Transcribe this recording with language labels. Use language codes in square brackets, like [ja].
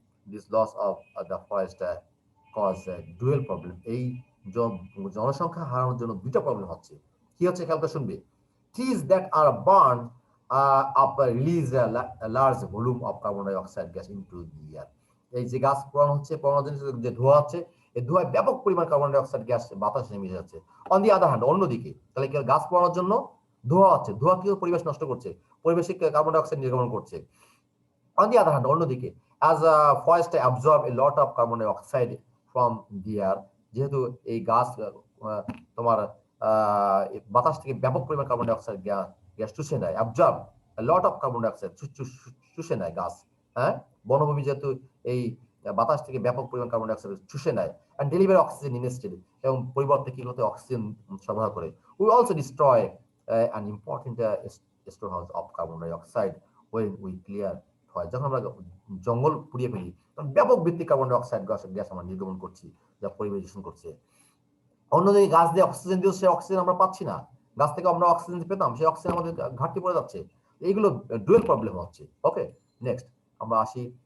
[en] This loss of the forest cause dual problem. [bn] এই জনসংখ্যা হারানোর জন্য দুইটা প্রবলেম হচ্ছে। কি হচ্ছে খেয়াল করে শুনবে। [en] Trees that are burn release a large volume of carbon dioxide gas into the air. [bn] এই যে গাছ পোড়ানো হচ্ছে, পোড়ানোর জন্য যে ধোঁয়া হচ্ছে, এই ধোঁয়ায় ব্যাপক পরিমাণ কার্বন ডাই অক্সাইড গ্যাস বাতাসে মিশে যাচ্ছে। [en] on the other hand, [bn] অন্যদিকে তাহলে কি গাছ পোড়ানোর জন্য ধোঁয়া হচ্ছে, ধোঁয়া কি পরিবেশ নষ্ট করছে, পরিবেশে কার্বন ডাই অক্সাইড নির্গমন করছে। [en] on the other hand, অন্যদিকে as a forest absorb a lot of carbon dioxide from the air, [bn] যেহেতু এই গাছ তোমার বাতাস থেকে ব্যাপক পরিমাণ কার্বন ডাই অক্সাইড গ্যাস চুষে নেয়, [en] absorb a lot of carbon dioxide [bn] চুষে নেয় গাছ। হ্যাঁ, বনভূমি যেহেতু এই বাতাস থেকে ব্যাপক পরিমাণ কার্বন ডাই অক্সাইড চুষে নেয়, [en] and deliver oxygen instead, [bn] এবং পরিবর্তে কি হতে অক্সিজেন সরবরাহ করে। [en] We also destroy an important storehouse of carbon dioxide when we clear forest. [bn] যখন আমরা জঙ্গল পুড়িয়ে ফেলি তখন ব্যাপক ভিত্তিক কার্বন ডাই অক্সাইড গ্যাস আমরা নির্গমন করছি, যা পরিবেশ দূষণ করছে। অন্যদিকে গাছ দিয়ে অক্সিজেন দিয়েও সে অক্সিজেন আমরা পাচ্ছি না, গাছ থেকে আমরা অক্সিজেন পেতাম, সেই অক্সিজেন আমাদের ঘাটতি পড়ে যাচ্ছে। এইগুলো ডুয়েল প্রবলেম হচ্ছে। ওকে, নেক্সট আমরা আসি